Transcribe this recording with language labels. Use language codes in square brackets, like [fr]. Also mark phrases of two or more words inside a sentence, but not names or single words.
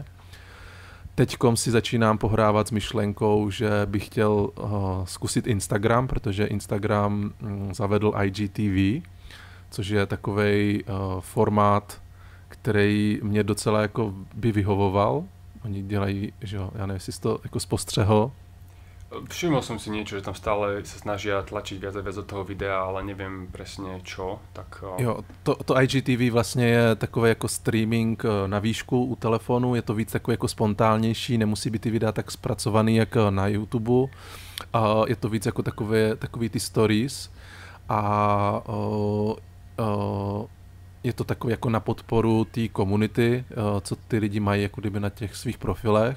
[cs] Teďkom si začínám pohrávat s myšlenkou, že bych chtěl zkusit Instagram, protože Instagram zavedl IGTV, což je takovej formát, který mě docela jako by vyhovoval. Oni dělají, že jo, já nevím, jestli jsi to jako spostřehl. [sk] Všimol som si niečo, že tam stále sa snažia tlačiť viac a viac do toho videa, ale neviem presne čo. [cs] Tak... Jo, to IGTV vlastně je takový jako streaming na výšku u telefonu, je to víc takový jako spontánnější, nemusí být ty videa tak zpracovaný jak na YouTube. Je to víc jako takový ty stories a je to takový jako na podporu té komunity, co ty lidi mají jako kdyby na těch svých profilech.